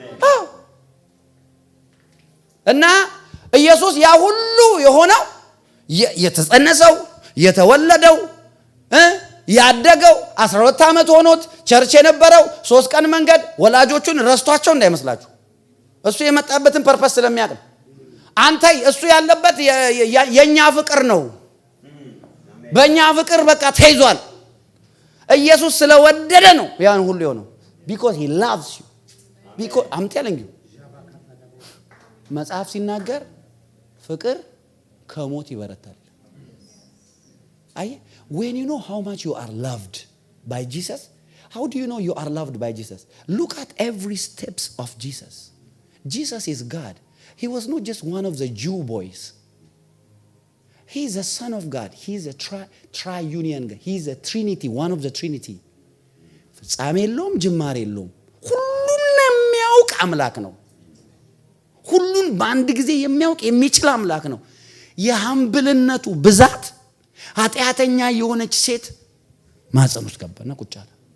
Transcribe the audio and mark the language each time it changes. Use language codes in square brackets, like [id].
[am] አዎ። እና ኢየሱስ ያ ሁሉ የሆነው የተጸነሰው የተወለደው ያደገው 12 ዓመት ሆኖት ቸርች የነበረው 3 ቀን መንገድ ወላጆቹን ረስቷቸው እንዳይመስላችሁ። እሱ የመጣበትን ፐርፐስ ስለሚያውቅ አንተ እሱ ያለበት የኛ ፍቅር ነው። በእኛ ፍቅር በቃ ተይዟል። ኢየሱስ ስለወደደ ነው ያን ሁሉ የሆነው። [en] because he loves you. because I'm telling you [am] መጽሐፍ ሲናገር ፍቅር ከሞት ይበረታል። አይ [en] when you know how much you are loved by Jesus, how do you know you are loved by Jesus? Look at every steps of Jesus. Jesus is God. He was not just one of the Jew boys. He is the Son of God. He is a tri-union God. He is a Trinity, one of the Trinity. [am] ፍጻሜ የለውም ጅማሬ የለውም። ሁሉን የሚያውቅ አምላክ ነው። ሁሉን በአንድ ጊዜ የሚያውቅ የሚችል አምላክ ነው። የሐምብልነቱ ብዛት ኃጢአተኛ የሆነች ሴት ማህፀን ውስጥ ገባና ቁጭ አለ።